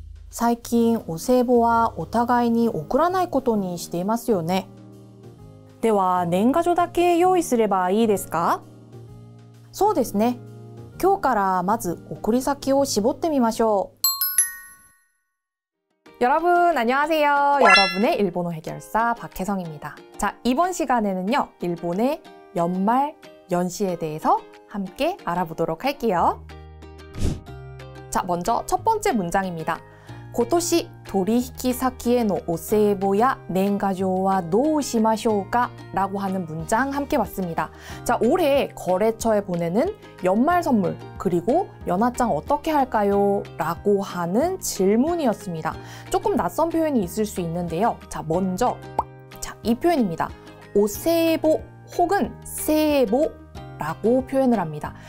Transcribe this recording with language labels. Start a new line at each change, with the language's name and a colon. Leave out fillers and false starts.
Japanese: 最近お歳暮はお互いに送らないことにしていますよね。では年賀状だけ用意すればいいですか？そうですね。今日からまず送り先を絞ってみましょう。
Korean: 여러분 안녕하세요. 여러분의 일본어 해결사 박혜성입니다. 자, 이번 시간에는요. 일본의 연말 연시에 대해서 함께 알아보도록 할게요. 자, 먼저 첫 번째 문장입니다.
Japanese: 今年取引先へのお歳暮や年賀状はどうしましょうか?
Korean: 라고 하는 문장 함께 봤습니다. 자, 올해 거래처에 보내는 연말 선물 그리고 연하장 어떻게 할까요? 라고 하는 질문이었습니다. 조금 낯선 표현이 있을 수 있는데요. 자, 먼저 이 표현입니다. 오세보 혹은 세보 라고 표현을 합니다.